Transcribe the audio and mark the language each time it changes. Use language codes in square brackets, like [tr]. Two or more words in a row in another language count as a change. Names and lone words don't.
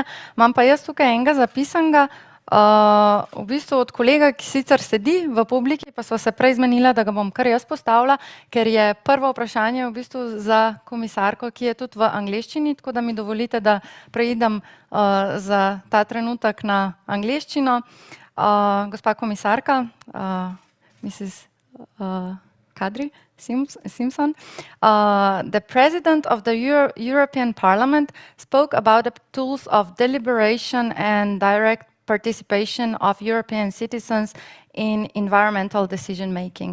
[sl] Imam pa jaz tukaj enega zapisanega, v bistvu od kolega, ki sicer sedi v publiki, pa sva se prej zmenila, da ga bom kar jaz postavila, ker je prvo vprašanje v bistvu za komisarko, ki je tudi v angleščini, tako da mi dovolite, da preidem za ta trenutek na angleščino. Gospa komisarka, [en] Mrs. Kadri Simpson, the president of the European Parliament spoke about the tools of deliberation and direct participation of European citizens in environmental decision making.